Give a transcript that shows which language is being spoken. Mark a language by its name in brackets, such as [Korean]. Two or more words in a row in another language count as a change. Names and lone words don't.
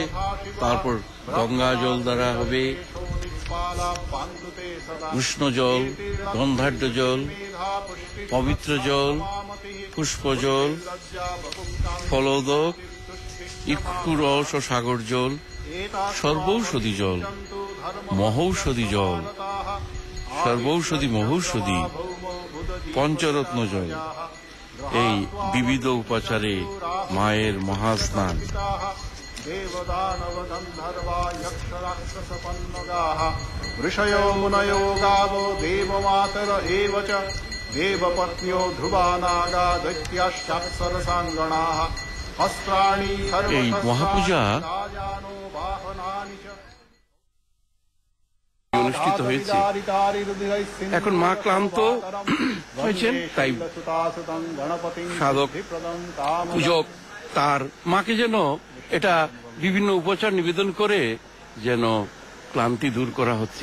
[Bangla] তারপর গঙ্গা জল দ্বারা হবে, উষ্ণ জল, গন্ধাঢ্য জল, পবিত্র জল, পুষ্প জল, ফলোদক, ইক্ষুরস ও সাগর জল, সর্বৌষধি জল, মহৌষধি জল, সর্বৌষধি মহৌষধি, পঞ্চরত্ন জল। এই বিবিধ উপাচারে মায়ের মহাস্নান। [Sanskrit] ঋষयो मुनयो गावो देवमातर एव च देवपत्न्यो ध्रुवा नागा दैत्याश्चाप्सरसाङ्गणाः अस्त्राणि [Bangla] এই মহাপূজা অনুষ্ঠিত হয়েছে। এখন মা ক্লান্ত হয়েছেন, তাই সাধক পূজক তার মাকে যেন এটা বিভিন্ন উপচার নিবেদন করে যেন ক্লান্তি দূর করা হচ্ছে।